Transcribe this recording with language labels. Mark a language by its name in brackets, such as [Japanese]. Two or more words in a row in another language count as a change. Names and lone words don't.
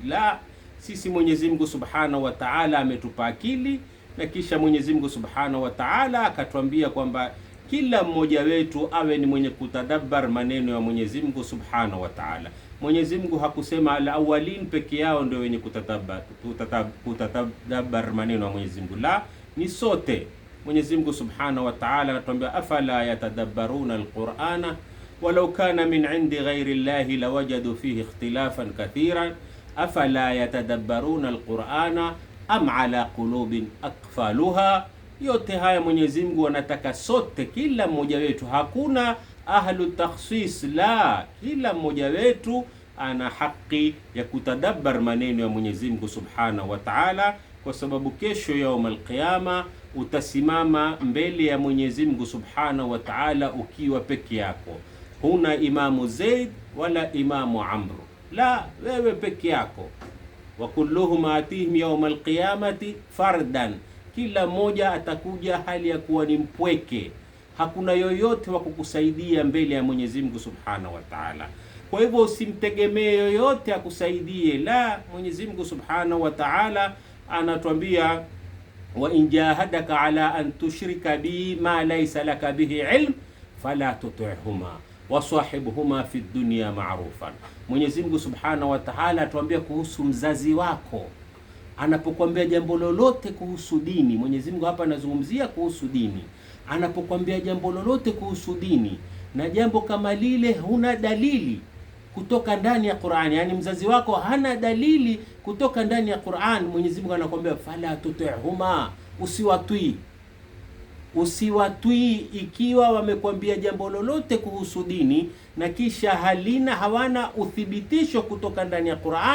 [Swahili] La, sisi Mwenyezi Mungu [Arabic] سبحانه وتعالى [Swahili] ametupa akili, na kisha Mwenyezi Mungu [Arabic] سبحانه وتعالى [Swahili] akatuambia kwamba kila mmoja wetu awe ni mwenye kutadabbar maneno ya Mwenyezi Mungu [Arabic] سبحانه وتعالى. [Swahili] Mwenyezi Mungu hakusema al-awwalin peke yao ndio wenye kutadabbar maneno ya Mwenyezi Mungu. La, ni sote. Mwenyezi Mungu [Arabic] سبحانه وتعالى [Swahili] anatuambia [Arabic] أفلا يتدبرون القرآن ولو كان من عند غير الله لوجدوا فيه اختلافا كثيرا أفلا يتدبرون القرآن أم على قلوب أقفالها. [Swahili] Yote haya Mwenyezi Mungu anataka sote, kila mmoja wetu, hakuna [Arabic] أهل تخصيص, [Swahili] la, kila mmoja wetu ana haki ya kutadabbar maneno ya Mwenyezi Mungu [Arabic] سبحانه وتعالى, [Swahili] kwa sababu kesho [Arabic] يوم القيامة [Swahili] utasimama mbele ya Mwenyezi Mungu [Arabic] سبحانه وتعالى [Swahili] ukiwa peke yako. Huna Imamu Zaid wala Imamu Amr, la, wewe peke yako. [Arabic] وكلهم آتيه يوم القيامة فردا, [Swahili] kila mmoja atakuja hali ya kuwa ni mpweke, hakuna yoyote wa kukusaidia mbele ya Mwenyezi Mungu [Arabic] سبحانه وتعالى. [Swahili] Kwa hivyo usimtegemee yoyote akusaidie, la, Mwenyezi Mungu [Arabic] سبحانه وتعالى [Swahili] anatuambia [Arabic] وإن جاهداك على أن تشرك بي ما ليس لك به علم فلا تطعهما وصاحبهما في الدنيا معروفا. [Swahili] Mwenyezi Mungu [Arabic] سبحانه وتعالى [Swahili] atuambia kuhusu mzazi wako anapokuambia jambo lolote kuhusu dini. Mwenyezi Mungu hapa anazungumzia kuhusu dini. Anapokuambia jambo lolote kuhusu dini, na jambo kama lile huna dalili kutoka ndani ya Qur'an, yani mzazi wako hana dalili kutoka ndani ya Qur'an, Mwenyezi Mungu anakuambia [Arabic] فلا تطعهما, [Swahili] usiwatwi ikiwa wamekwambia jambo lolote kuhusu dini na kisha hawana uthibitisho kutoka ndani ya Qur'an.